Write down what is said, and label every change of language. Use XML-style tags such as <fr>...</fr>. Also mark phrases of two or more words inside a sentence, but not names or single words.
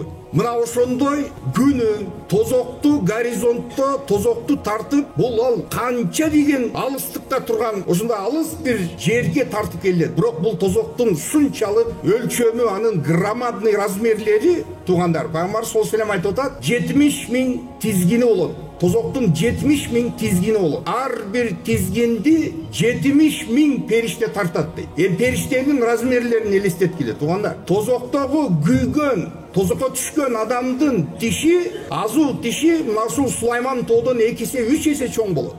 <ky>Мына ошондой күнү тозокту горизонтто тозокту тартып, бул ал канча деген алыстыкта турган, ошондой алыс бир жерге тартып келет. Бирок бул тозоктун ушунчалык өлчөмү, анын</ky> <ru>громадный размерлери,</ru> <ky>тугандар, пайгамбар</ky> <ar>صلى الله عليه وسلم</ar> <ky>айтып атат, 70 000 тизгини болот. Тозоктун 70 000 тизгини болот. Ар бир тизгинди 70 000 периште тартат дейт. Периштенин размерлерин элестеткиле, тугандар. Тозоктогу күйгөн, тозокко түшкөн адамдын тиши, азуу тиши мына ушул Сулайман тоодон 2 эсе 3 эсе чоң болот.</ky>